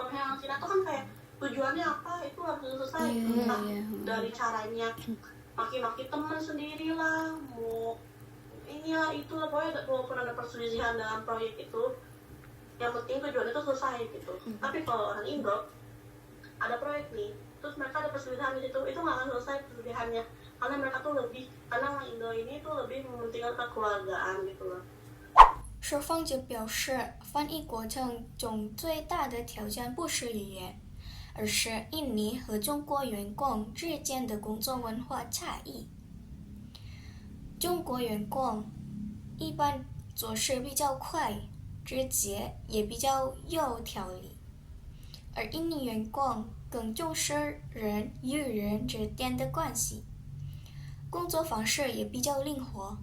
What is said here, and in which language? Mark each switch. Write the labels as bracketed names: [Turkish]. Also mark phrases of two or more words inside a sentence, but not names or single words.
[Indonesian] Kalau yang Cina tuh kan kayak tujuannya apa itu harus selesai entah dari caranya maki-maki teman sendiri lah mau ini lah itu lah pokoknya walaupun ada perselisihan dalam proyek itu yang penting tujuannya itu selesai gitu. Tapi kalau orang Indo ada proyek nih terus mereka ada perselisihan di situ itu nggak akan selesai perselisihannya karena mereka tuh lebih karena orang Indo ini tuh lebih mementingkan kekeluargaan gitu loh. [Chinese] 受访者表示，翻译过程中最大的挑战不是语言，而是印尼和中国员工之间的工作文化差异。中国员工一般做事比较快、直接，也比较有条理，而印尼员工更重视人与人之间的关系，工作方式也比较灵活。